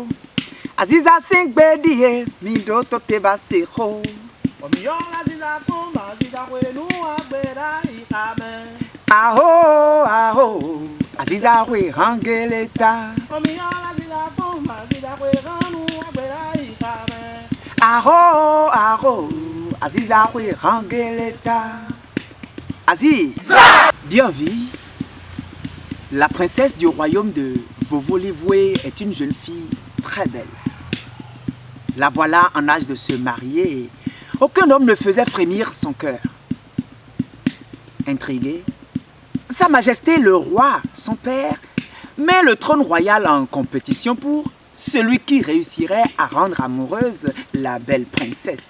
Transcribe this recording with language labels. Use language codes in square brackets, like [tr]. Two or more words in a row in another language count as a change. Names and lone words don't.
[fon] Aziza sing bedie mi doto te basiko. Omiola Aziza kumba Aziza we nu agbera ikame. Aho aho Aziza we hangeleta. Omiola Aziza kumba Aziza we nu agbera ikame. Aho aho Aziza we hangeleta. [fr] Aziza bien vu. La princesse du royaume de Vovo-Livoué est une jeune fille très belle. La voilà en âge de se marier et aucun homme ne faisait frémir son cœur. Intrigué, Sa Majesté le roi, son père, met le trône royal en compétition pour celui qui réussirait à rendre amoureuse la belle princesse.